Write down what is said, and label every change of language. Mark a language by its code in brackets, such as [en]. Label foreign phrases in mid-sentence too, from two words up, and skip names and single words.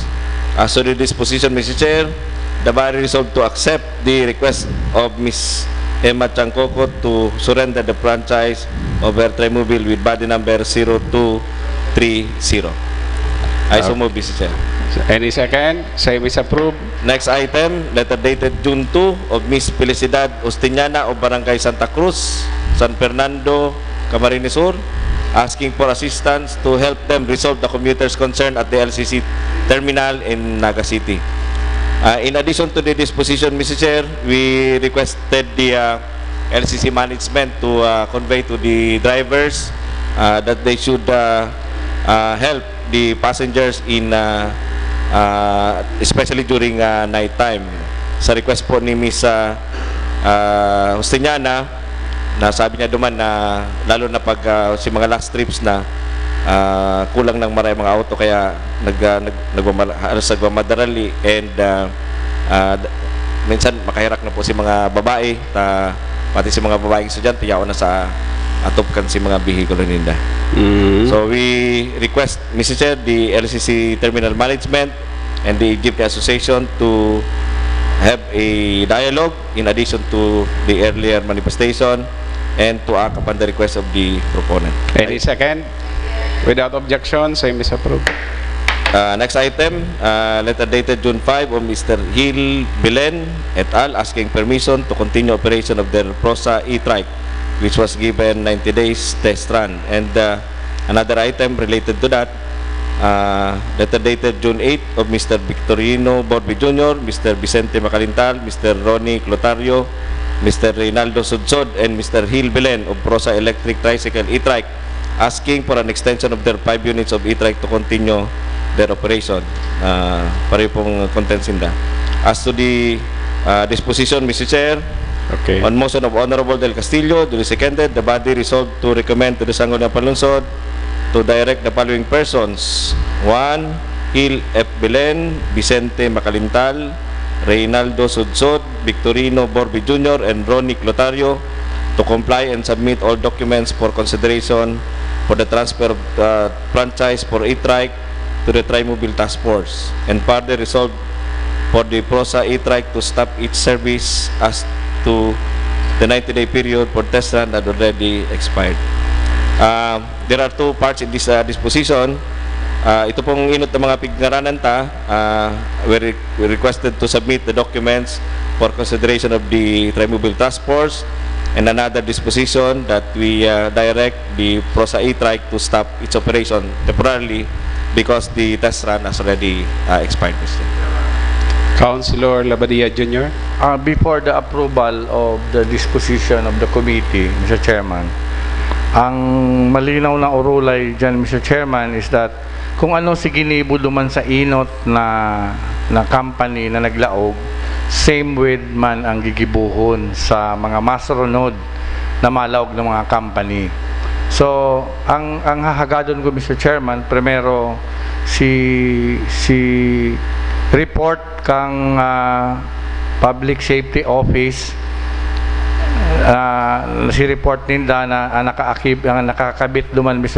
[en] As to the disposition, Mr. Chair, the body resolved to accept the request of Ms. Emma Chancoco to surrender the franchise of her Trimobile with body number 0230. I so move, Mr. Chair. Any second? Same is approved. Next item, letter dated June 2 of Ms. Felicidad Ostiniana of Barangay Santa Cruz, San Fernando, Camarines Sur, asking for assistance to help them resolve the commuters' concern at the LCC terminal in Naga City. In addition to the disposition, Mr. Chair, we requested the LCC management to convey to the drivers that they should help the passengers in especially during night time. [bik] Sa request po ni Ms. Ostiniana, na sabi niya duman na lalo na pag si mga [en] last trips [bik] na kulang ng maraming mga auto kaya nagmamadali and minsan makahirak na po si mga babae pati si mga babaeng estudyante yaon na sa atupkan si mga bihikulo nila. [en] So we request, Mr. Chair, the LCC Terminal Management and the Jeepney Association to have a dialogue in addition to the earlier manifestation and to act upon the request of the proponent. Any second? Without objection, same is approved. Next item, letter dated June 5 of Mr. Hill Belen et al. Asking permission to continue operation of their Prosa e-trike, which was given 90 days test run. And another item related to that, letter dated June 8 of Mr. Victorino Borbi Jr., Mr. Vicente Macalintal, Mr. Ronnie Clotario, Mr. Reynaldo Sudsod, and Mr. Hill Belen of Prosa Electric Tricycle e-trike, asking for an extension of their 5 units of e-trike to continue their operation. [bik] Pareho pong [en] contents in that. As to the disposition, Mr. Chair, okay. On motion of Honorable Del Castillo, duly seconded, the body resolved to recommend to the Sangguniang Panlungsod to direct the following persons: 1. Hill F. Belen, Vicente Macalintal, Reynaldo Sudsod, Victorino Borbi Jr., and Ronnie Clotario to comply and submit all documents for consideration for the transfer of franchise for e-trike to the Trimobile Task Force, and further resolved for the Prosa e-trike to stop its service as to the 90-day period for test run that already expired. There are two parts in this disposition. [bik] Ito pong inot ng mga pigngaranan [en] we requested to submit the documents for consideration of the Trimobile Task Force, and another disposition that we direct the Prosa e-trike to stop its operation temporarily because the test run has already expired. Councilor Labadia Jr. Before the approval of the disposition of the committee, Mr. [bik] Chairman, Ang malinaw na urulay dyan, [en] Mr. Chairman, is that [bik] kung ano si ginibo duman sa inot na company na naglaog, same with man ang gigibuhon sa mga masunod na malaog ng mga company. So, ang hahagadon ko, Mr. Chairman, primero si report kang Public Safety Office, si report ninda na nakakabit duman, Mr.